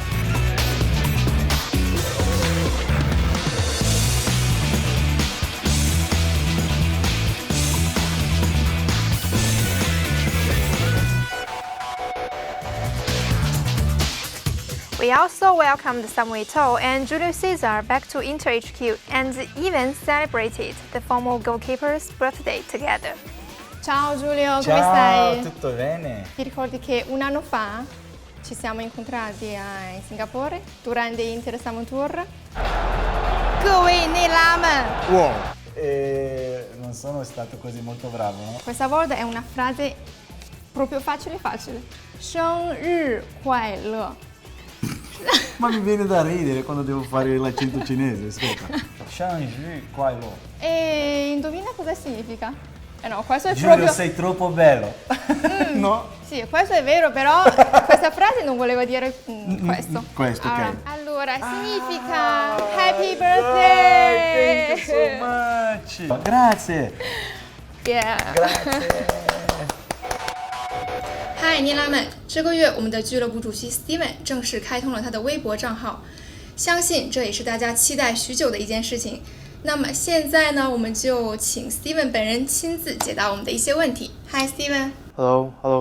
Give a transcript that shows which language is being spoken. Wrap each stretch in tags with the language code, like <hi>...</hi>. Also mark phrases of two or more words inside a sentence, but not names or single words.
<en>We also welcomed Samuel Eto'o and Julio Cesar back to Inter HQ and even celebrated the former goalkeeper's birthday together.</en> <it>Ciao Giulio, come Ciao, stai? tutto bene? Ti ricordi che un anno fa ci siamo incontrati in Singapore durante Inter Summer Tour?</it> <zh>各位内拉们 Wow!</zh> <it>Non sono stato così molto bravo, no? Questa volta è una frase proprio facile facile.</it> <zh>生日快乐</zh> <it>Ma mi viene da ridere quando devo fare l'accento cinese, ascolta.</it> <zh>生日快乐.</zh> <it>E indovina cosa significa? No, questo è Giulio, proprio... sei troppo bello. No? Sì, questo è vero, però questa frase non voleva dire questo. Questo, ok. Allora, significa</it> <en>Happy Birthday! Thank you so much!</en> <it>Grazie!</it> <en>Yeah.</en> <it>Grazie!</it> <zh>嗨，尼拉们！这个月我们的俱乐部主席 Steven 正式开通了他的微博账号，相信这也是大家期待许久的一件事情。那么现在呢，我们就请 Steven 本人亲自解答我们的一些问题。嗨 ，Steven。Hello，</zh>